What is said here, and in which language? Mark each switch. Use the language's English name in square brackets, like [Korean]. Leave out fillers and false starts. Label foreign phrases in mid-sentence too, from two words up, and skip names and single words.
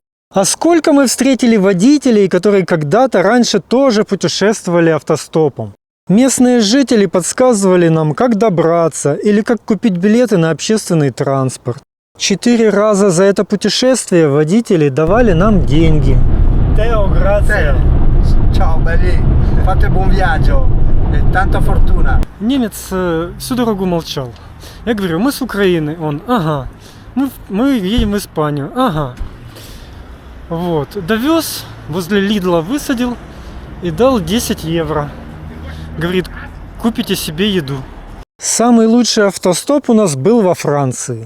[Russian] А сколько мы встретили водителей, которые когда-то раньше тоже путешествовали автостопом. Местные жители подсказывали нам, как добраться или как купить билеты на общественный транспорт. 4 раза за это путешествие водители давали нам деньги. [Italian] Тео, грация. Ciao belli. Fate buon viaggio. E tanta fortuna. [Russian] Немец всю дорогу молчал. Я говорю, мы с Украины. Он, ага. Мы едем в Испанию. Ага. Вот. Довез, возле Лидла высадил и дал 10 евро. Говорит, купите себе еду. Самый лучший автостоп у нас был во Франции.